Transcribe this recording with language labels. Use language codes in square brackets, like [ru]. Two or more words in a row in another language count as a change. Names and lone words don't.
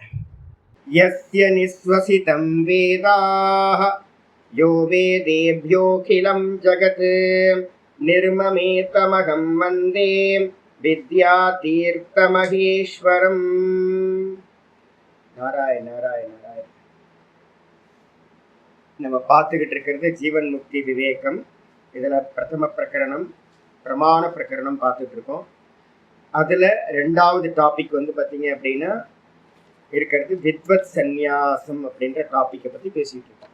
[sa] यस्य निःश्वसितं वेदाः यो वेदेभ्योऽखिलं जगत् निर्ममेतमहं वन्दे विद्यातीर्थमहेश्वरम्। नारायण नारायण नारायण। [ta] நம்ம பார்த்துக்கிட்டு இருக்கிறது ஜீவன் முக்தி விவேகம். இதில் பிரதம பிரகரணம் பிரமாண பிரகரணம் பார்த்துட்டு இருக்கோம். அதில் ரெண்டாவது டாபிக் வந்து பார்த்தீங்க அப்படின்னா இருக்கிறது வித்வத் சந்நியாசம் அப்படின்ற டாப்பிக்கை பற்றி பேசிகிட்டு இருக்கோம்.